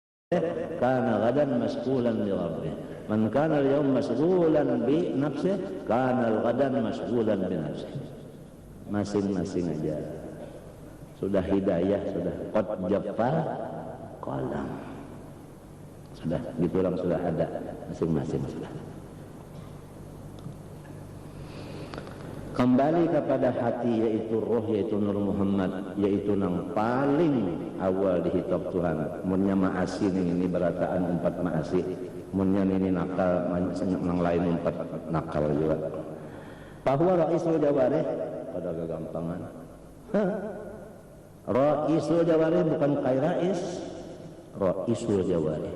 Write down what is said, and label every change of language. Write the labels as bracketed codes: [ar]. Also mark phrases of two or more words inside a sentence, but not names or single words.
[ar] كان غدا مشغولا لربه. من كان اليوم مشغولا بنفسه كان الغدا مشغولا بنفسه. [bjn] Masing-masing aja. Sudah hidayah, sudah [ar] قد جف القلم. [bjn] Sudah gitu orang sudah ada masing-masing sudah. Kembali kepada hati, yaitu roh, yaitu Nur Muhammad, yaitu nang paling awal dihitab Tuhan. Munnya maasi ini berataan 4 maasi, munnya ini nakal, nang lain 4 nakal juga. Bahwa [ar] رئيس الجوارح [bjn] pada kegampangan. [ar] رئيس الجوارح [bjn] bukan kai rais, [ar] رئيس الجوارح.